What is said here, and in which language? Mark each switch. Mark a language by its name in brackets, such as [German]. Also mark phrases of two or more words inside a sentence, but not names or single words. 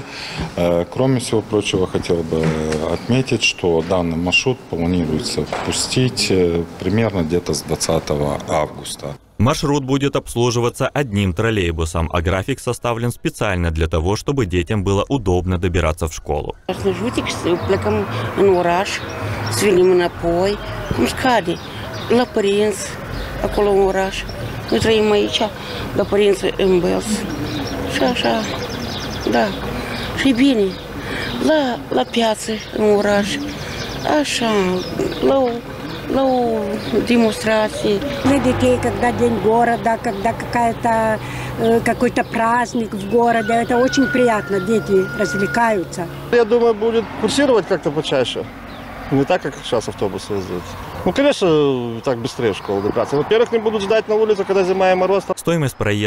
[Russian] Кроме всего прочего, хотел бы отметить, что данный маршрут планируется пустить примерно где-то с 20 августа. Маршрут будет обслуживаться одним троллейбусом, а график составлен специально для того, чтобы детям было удобно добираться в школу. [Romanian] Plecăm în oraș, să venim înapoi, cum scade, la părinți, acolo în oraș. Noi trăim aici, la părinți în Belz. Și așa, da, și bine, la piață, în oraș, așa, la o демонстрации. [Russian] Для детей, когда день города, когда какой-то праздник в городе, это очень приятно, дети развлекаются. Я думаю, будет курсировать как-то почаще, не так, как сейчас автобусы ездят. Ну, конечно, так быстрее в школу добраться. Во-первых, не будут ждать на улице, когда зима и мороз.